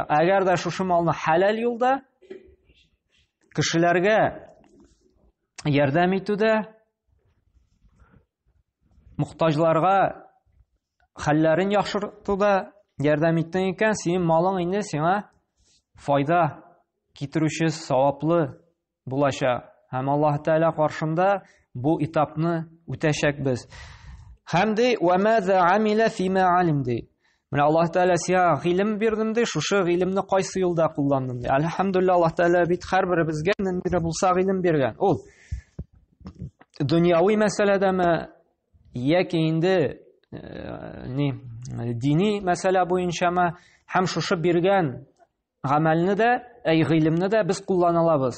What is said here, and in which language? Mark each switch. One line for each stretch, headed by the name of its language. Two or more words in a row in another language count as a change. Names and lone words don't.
Tatar: Әгәр дә шушы малны халал юлда кешеләргә ярдәм итүдә, мөхтаҗларга хәлләрен яхшыртуда ярдәм иттең икән, синең малың инде сиңа файда китерүче, саваплы булачак. Һәм Аллаһ Тәгалә каршында бу этапны үтәчәкбез. Һәм ди:
Arabic: "وماذا عمل فيما علم" ди.
Tatar: Менә Аллаһ Тәгалә сиңа гыйлем бирдем ди, шушы гыйлемне кайсы юлда кулландың ди. Әлхәмдүлилләh, Аллаһ Тәгалә бит һәрберебезгә нинди булса гыйлем биргән. Ул дөньяви мәсьәләдәме, яки инде дини мәсьәлә буенчамы, һәм шушы биргән гамәлне дә, гыйлемне дә без куллана алабыз.